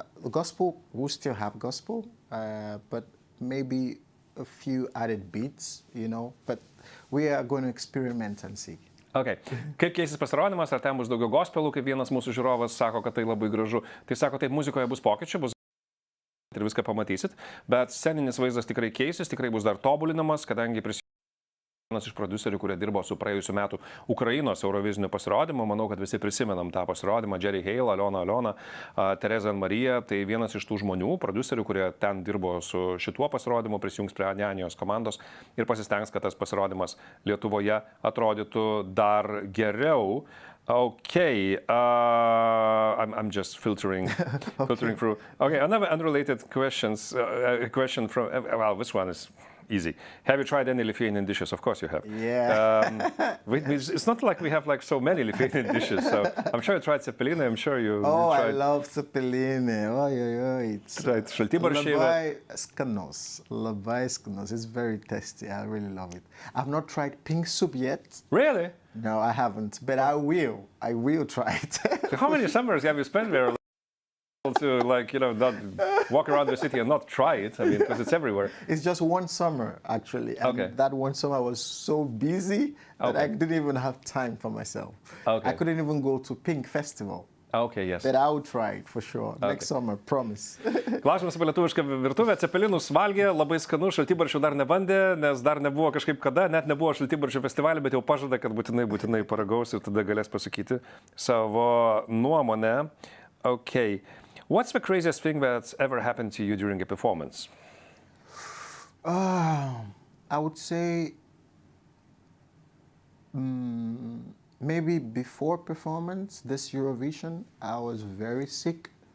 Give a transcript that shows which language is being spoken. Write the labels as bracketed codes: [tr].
[en] Gospel, we still have gospel, but maybe a few added beats, you know. But we are going to experiment and see. Okay. [lt] Kaip keisis pasirodymas, ar ten bus daugiau gospelų, kaip vienas mūsų žiūrovas sako, kad tai labai gražu. Tai sako, taip, muzikoje bus pokyčių, bus ir viską pamatysit, bet sceninis vaizdas tikrai keisis, tikrai bus dar tobulinamas, kadangi vienas iš prodiuserių, kurie dirbo su praėjusiu metu Ukrainos Euroviziniu pasirodymu, manau, kad visi prisimenam tą pasirodymą, Jerry Hale, Aliona, Tereza Marija, tai vienas iš tų žmonių, prodiuserių, kurie ten dirbo su šituo pasirodymu, prisijungs prie Anyanyos komandos ir pasistengs, kad tas pasirodymas Lietuvoje atrodytų dar geriau. [en] Okay, I'm just filtering through. Okay, another unrelated question from, well, this one is easy. Have you tried any Lithuanian dishes? Of course you have. Yeah. It's not like we have like so many Lithuanian dishes, so I'm sure you tried cepelina, I'm sure you I tried... love cepelina. Tried šaltibarščiai. [lt] Labai skanos. [en] It's very tasty. I really love it. I've not tried pink soup yet. Really? No, I haven't, but I will. I will try it. So how many summers have you spent there to, like, you know, not walk around the city and not try it? I mean, because it's everywhere. It's just one summer, actually. And that one summer I was so busy that I didn't even have time for myself. I couldn't even go to Pink Festival. Okay, yes. But I will try it for sure. Next summer, promise. [lt] Klausimas apie lietuvišką virtuvę. Cepelinus valgė, labai skanu, šaltibarščių dar nebandė, nes dar nebuvo kažkaip kada, net nebuvo šaltibarščių festivalį, bet jau pažada, kad būtinai paragaus ir tada galės pasakyti savo nuomonę. [en] Okay. What's the craziest thing that's ever happened to you during a performance? I would say maybe before performance, this Eurovision, I was very sick.